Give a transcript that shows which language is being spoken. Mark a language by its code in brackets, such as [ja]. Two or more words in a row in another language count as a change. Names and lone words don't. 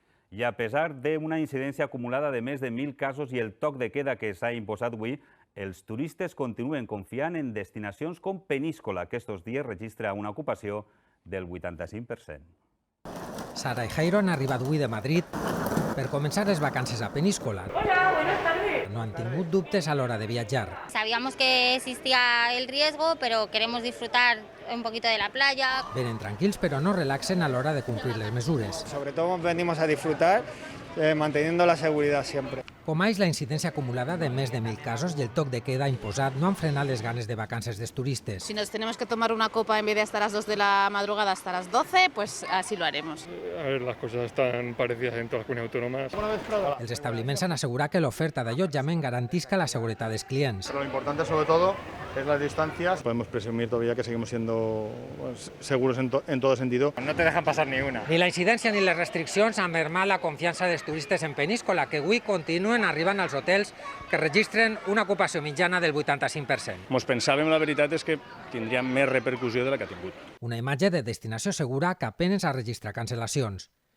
[ca] I a pesar d'una incidència acumulada de més de 1.000 casos i el toc de queda que s'ha imposat avui, els turistes continuen confiant en destinacions com Peníscola, que estos dies registra una ocupació del 85%. Sara i Jairo han arribat avui de Madrid per començar les vacances a Peníscola. [es] Hola, buenas tardes. [ca] No han tingut dubtes a l'hora de viatjar. [es] Sabíamos que existía el riesgo, pero queremos disfrutar un poquito de la playa. [ca] Venen tranquils, però no relaxen a l'hora de complir les mesures. [es] Sobre todo venimos a disfrutar, manteniendo la seguridad siempre. [ca] Com és la incidència acumulada de més de 1.000 casos i el toc de queda imposat no han frenat les ganes de vacances dels turistes. [es] Si nos tenemos que tomar una copa en vez de hasta las 2 de la madrugada hasta las 12, pues así lo haremos. A ver, las cosas están parecidas en todas las comunidades autónomas. [ca] Els establiments han assegurat que l'oferta d'allotjament garantisca la seguretat dels clients. [es] Pero lo importante sobre todo es las distancias. Podemos presumir todavía que seguimos siendo seguros en todo sentido. No te dejan pasar ni una. [ca] Ni la incidència ni les restriccions han mermat la confiança dels turistes en Peníscola, que avui continuen arribant als hotels que registren una ocupació mitjana del 85%. Mos pensàvem, la veritat és que tindria més repercussió de la que ha tingut. Una imatge de destinació segura que apenas ha registrat cancel·lacions.